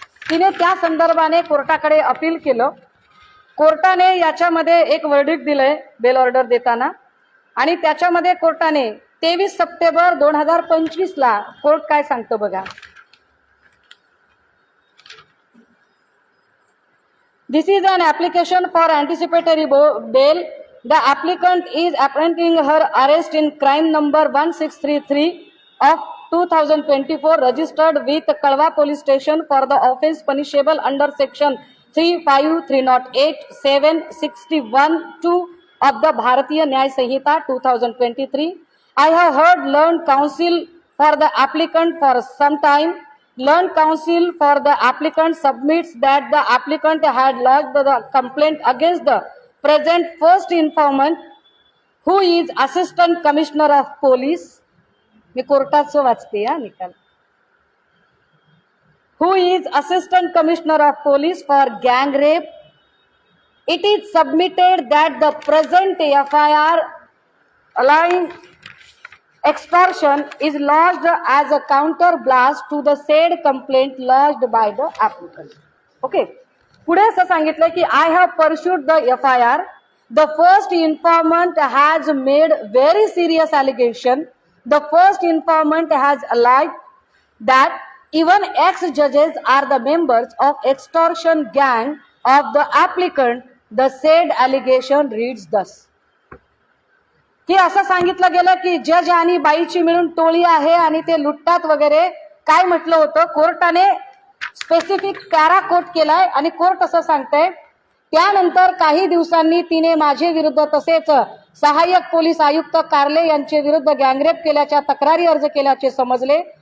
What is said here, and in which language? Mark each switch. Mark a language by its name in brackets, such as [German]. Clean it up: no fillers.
[Marathi] तिने त्या संदर्भाने कोर्टाकडे अपील केलं. कोर्टाने याच्यामध्ये एक वर्डिक्ट दिलंय बेल ऑर्डर देताना आणि त्याच्यामध्ये कोर्टाने 23 सप्टेंबर 2025 ला कोर्ट काय सांगतो बघा. [English] This is an application for anticipatory bail. The applicant is apprehending her arrest in crime number 1633 of 2024 registered with Kalwa Police Station for the offence punishable under section 35308 761 2 of the Bharatiya Nyay Sanhita 2023. I have heard learned counsel for the applicant for some time. Learned counsel for the applicant submits that the applicant had lodged the complaint against the present first informant who is Assistant Commissioner of Police. [Marathi] मी कोर्टाचं वाचते हा निकाल. [English] Who is Assistant Commissioner of Police for gang rape. It is submitted that the present FIR allowing extortion is lodged as a counter blast to the said complaint lodged by the applicant. Okay. [Marathi] पुढे असं सांगितलं की [English] I have pursued the FIR. The first informant has made very serious allegation. The first informant has alleged that even ex-judges are the members of extortion gang of the applicant. The said allegation reads thus. [Marathi] की असं सांगितलं गेलं की जज आणि बाईची मिळून टोळी आहे आणि ते लुटतात वगैरे काय म्हटलं होतं. कोर्टाने स्पेसिफिक पॅरा कोट केलाय आणि कोर्ट असं सांगतंय त्यानंतर काही दिवसांनी तिने माझे विरुद्ध तसेच सहाय्यक पोलीस आयुक्त कार्ले यांचे विरुद्ध गँगरेप केल्याच्या तक्रारी अर्ज केल्याचे समजले.